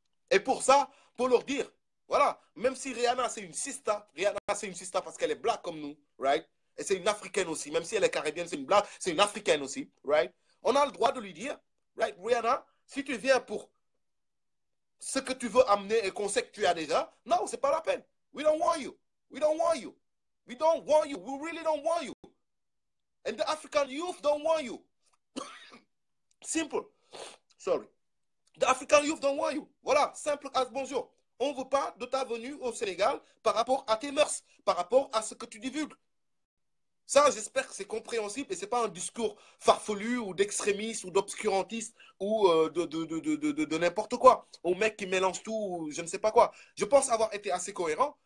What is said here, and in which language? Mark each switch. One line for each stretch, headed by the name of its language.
French: Et pour ça, pour leur dire, voilà, même si Rihanna, c'est une sista, Rihanna, c'est une sista parce qu'elle est black comme nous, right? Et c'est une africaine aussi, même si elle est caribéenne, c'est une black, c'est une africaine aussi, right? On a le droit de lui dire, right, Rihanna, si tu viens pour ce que tu veux amener et qu'on sait que tu as déjà, non, c'est pas la peine.
English: We don't want you. We don't want you. We don't want you. We really don't want you. And the African youth don't want you. Simple. Sorry. The African youth don't want you.
French: Voilà,
English: simple as
French: bonjour. On ne veut pas de ta venue au Sénégal par rapport à tes mœurs, par rapport à ce que tu divulgues. Ça, j'espère que c'est compréhensible et ce n'est pas un discours farfelu ou d'extrémiste ou d'obscurantiste ou de n'importe quoi. Au mec qui mélange tout, ou je ne sais pas quoi. Je pense avoir été assez cohérent.